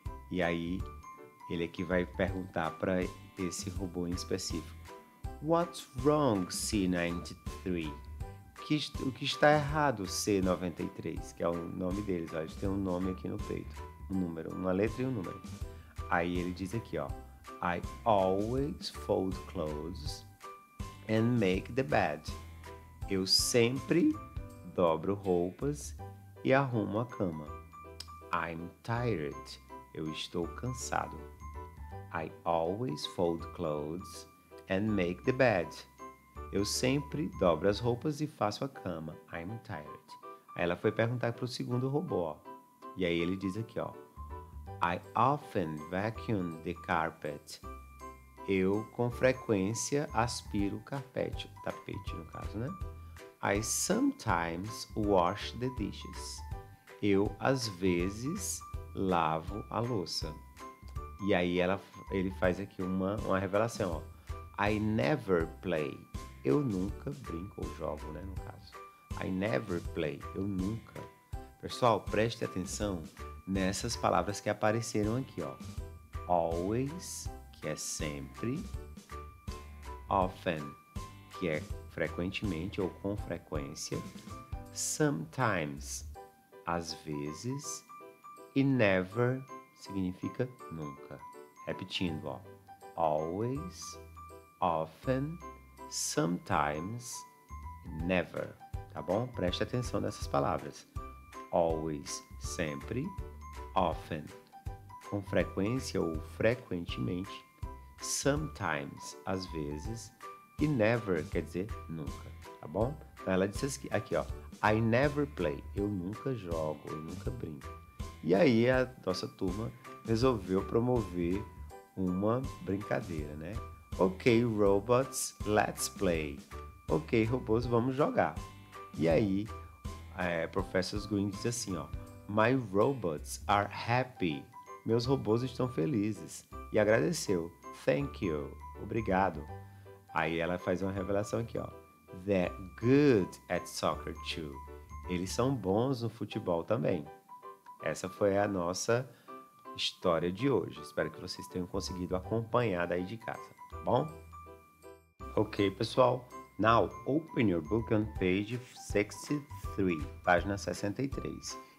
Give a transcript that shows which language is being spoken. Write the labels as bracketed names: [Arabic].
[Portuguese] E aí, ele aqui vai perguntar para esse robô em específico. [English] What's wrong, C93? [Portuguese] O que está errado, C93? Que é o nome deles, ó. Eles têm um nome aqui no peito. Um número, uma letra e um número. Aí ele diz aqui, ó. [English] I always fold clothes and make the bed. [Portuguese] Eu sempre dobro roupas e arrumo a cama. [English] I'm tired. [Portuguese] Eu estou cansado. [English] I always fold clothes and make the bed. [Portuguese] Eu sempre dobro as roupas e faço a cama. [English] I'm tired. [Portuguese] Aí ela foi perguntar para o segundo robô, ó. E aí ele diz aqui, ó. [English] I often vacuum the carpet. [Portuguese] Eu, com frequência, aspiro o tapete no caso, né? [English] I sometimes wash the dishes. [Portuguese] Eu, às vezes, lavo a louça. E aí ele faz aqui uma revelação, ó. [English] I never play. [Portuguese] Eu nunca brinco ou jogo, né, no caso. [English] I never play. [Portuguese] Eu nunca. Pessoal, preste atenção nessas palavras que apareceram aqui, ó. Always, que é sempre. Often, que é frequentemente ou com frequência. Sometimes, às vezes. E never significa nunca. Repetindo, ó. [English] Always, often, sometimes, never. [Portuguese] Tá bom? Preste atenção nessas palavras. Always, sempre. Often, com frequência ou frequentemente. Sometimes, às vezes. E never quer dizer nunca. Tá bom? Então ela disse aqui, ó. [English] I never play. [Portuguese] Eu nunca jogo, eu nunca brinco. E aí a nossa turma resolveu promover uma brincadeira, né? [English] Ok, robots, let's play. [Portuguese] Ok, robôs, vamos jogar. E aí, Professor Green diz assim, ó. [English] My robots are happy. [Portuguese] Meus robôs estão felizes. E agradeceu. [English] Thank you. [Portuguese] Obrigado. Aí ela faz uma revelação aqui, ó. [English] They're good at soccer too. [Portuguese] Eles são bons no futebol também. Essa foi a nossa história de hoje. Espero que vocês tenham conseguido acompanhar daí de casa, tá bom? Ok, pessoal. [English] Now, open your book on page 63, [Portuguese] página 63.